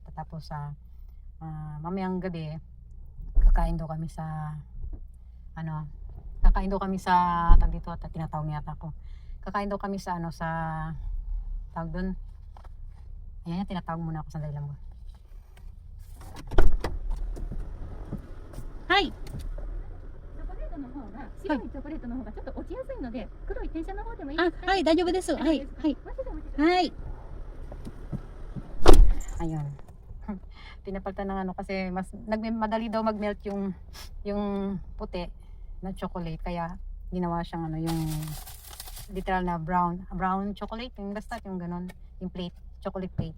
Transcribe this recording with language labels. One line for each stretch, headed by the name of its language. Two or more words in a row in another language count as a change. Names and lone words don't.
Filipino: Tapos mamayang gabi, kakain daw kami sa tag dito at tinatawag niya ako. Kakain daw kami sa sa tawag doon. Ayan, tinatawag muna ako, sandali lang mo. Hi!
Japanese: 白いチョコレートの方がちょっと落ちやすいので、黒い転写の方でもいいですか？はい、大丈夫です。はい、はい。はい。Ayun.
Filipino: Pinapalitan ng kasi mas madali daw mag-melt yung puti na chocolate, kaya ginawa siyang yung literal na
English: brown chocolate,
Filipino: yung basta yung ganon, yung plate,
English: chocolate plate.